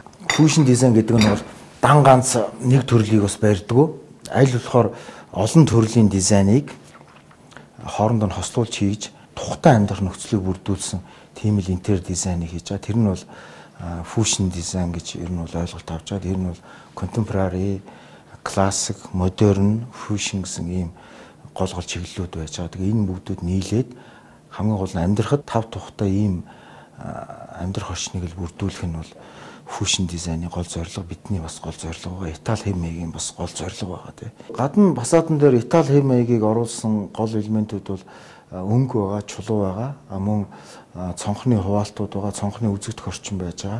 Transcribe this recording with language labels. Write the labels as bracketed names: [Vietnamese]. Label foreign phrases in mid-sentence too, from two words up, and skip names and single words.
[Mongolian] Фьюжн дизайн гэдэг нь бол дан ганц нэг төрлийг бас барьдаг. Аль болохоор олон төрлийн дизайныг хоорондоо хослуулж хийж тухтай амьдрах нөхцөлийг бүрдүүлсэн тийм л интерьер дизайныг хийж байгаа. Тэр нь бол фьюжн дизайн гэж ер нь бол ойлголт авч байгаа. Тэр нь бол [English] contemporary, classic, modern, fusion [Mongolian] гэсэн ийм гол чиглэлүүд байж байгаа. Тэгээ энэ бүгдүүд нийлээд хамгийн гол нь амьдрахад тав тухтай ийм амьдрах орчныг л бүрдүүлэх нь бол фьюжн дизайны гол зорилго, бидний бас гол зорилго байгаа. Итали хэв маягийн бас гол зорилго байгаа тийм. Гадна фасадн дээр Итали хэв маягийг оруулсан гол элементүүд бол өнгө байгаа, чулуу байгаа, мөн цонхны хуваалтууд байгаа, цонхны үзэгдэх орчин байж байгаа.